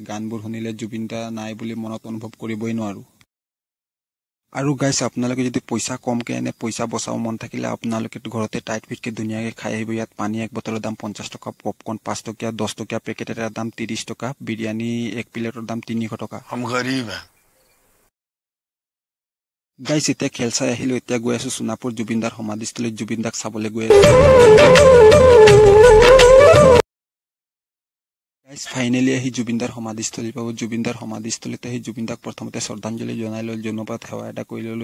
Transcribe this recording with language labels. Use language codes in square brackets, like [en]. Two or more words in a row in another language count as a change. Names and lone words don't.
[as] গানবোৰ শুনিলে জুবিন দা নাই বুলি মনত অনুভৱ কৰিবই নোৱাৰো। আৰু গাইছ, আপোনালোকে যদি পইচা কমকে এনে পইচা বচাব মন থাকিলে আপোনালোকে ঘৰতে টাইট ফিটকে ধুনীয়াকে খাই আহিব। ইয়াত পানী 1 বটলৰ দাম 50 টকা, পপকৰ্ন 5 টকীয়া, 10 টকীয়া পেকেট এটাৰ দাম 30 টকা, বিৰিয়ানী 1 প্লেটৰ দাম 300 টকা। [hi] हम गरीब हैं। [as] গাইছ এতিয়া খেল চাই আহিলো। এতিয়া গৈ আছো সোণাপুৰ জুবিনদাৰ সমাধিস্থলীত। জুবিন দাক চাবলৈ গৈ আছো। গাইছ ফাইনেলি আহি জুবিনদাৰ সমাধিস্থলী পাব। জুবিনদাৰ সমাধিস্থলীত আহি জুবিনদাক প্ৰথমতে শ্ৰদ্ধাঞ্জলি জনাই ললো, জনপাত সেৱা এটা কৰি ললো।